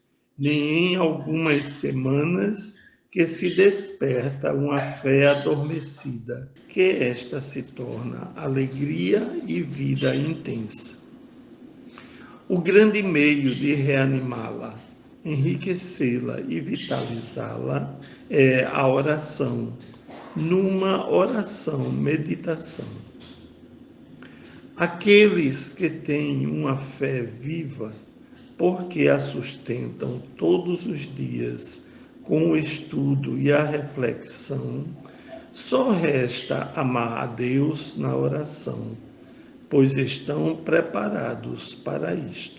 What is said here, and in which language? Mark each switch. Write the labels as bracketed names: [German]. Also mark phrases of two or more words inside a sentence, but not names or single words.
[Portuguese] nem em algumas semanas que se desperta uma fé adormecida, que esta se torna alegria e vida intensa. O grande meio de reanimá-la, enriquecê-la e vitalizá-la é a oração, numa oração meditação. Aqueles que têm uma fé viva, porque a sustentam todos os dias com o estudo e a reflexão, só resta amar a Deus na oração, pois estão preparados para isto.